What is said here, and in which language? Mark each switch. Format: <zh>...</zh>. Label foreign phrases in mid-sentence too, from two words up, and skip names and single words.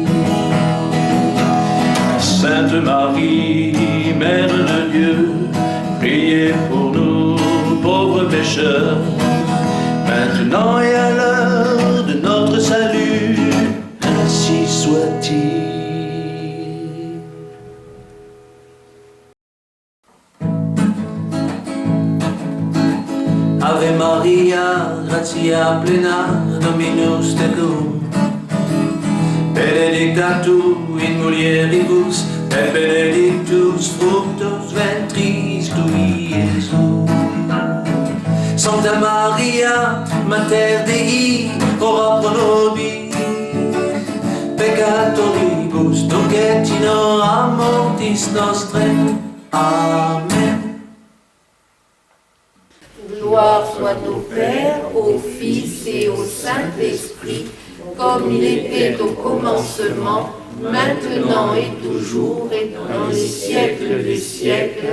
<fr>Sainte Marie, Mère de Dieu, priez pour nous pauvres pécheurs, maintenant et à l'heure de notre salut, ainsi soit-il.</fr> <la>Ave Maria, gratia plena, Dominus tecum, benedicta tu in mulieribus, et benedictus fructus ventris tui, Iesus. Santa Maria, Mater Dei, ora pro nobis peccatoribus, nunc et in hora mortis nostrae. Amen.</la> <fr>Gloire soit au Père, au Fils et au Saint-Esprit, comme il était au commencement, maintenant et toujours, et dans les siècles des siècles.</fr>